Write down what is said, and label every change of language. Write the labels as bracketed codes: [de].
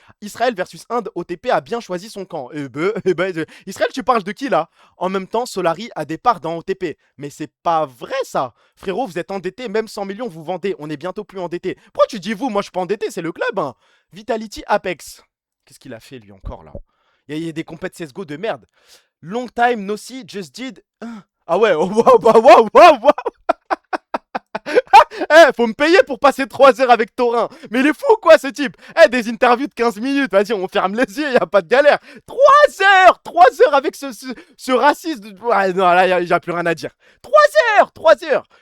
[fr] Israël versus Inde, OTP a bien choisi son camp. Israël, tu parles de qui là? En même temps, Solari a des parts dans OTP. Mais c'est pas vrai ça. Frérot, vous êtes endetté, même 100 millions, vous vendez. On est bientôt plus endetté. Pourquoi tu dis vous? Moi, je suis pas endetté, c'est le club, hein. Vitality Apex. Qu'est-ce qu'il a fait lui encore là? Il y a des compètes CSGO de merde. [en] Long time no see, just did. [fr] Ah ouais, oh, wow, wow, wow, wow. Eh, faut me payer pour passer 3 heures avec Thorin. Mais il est fou quoi ce type. Eh, des interviews de 15 minutes. Vas-y, on ferme les yeux, y a pas de galère. 3 heures avec ce raciste. Ouais, non, là, y a plus rien à dire. 3 heures.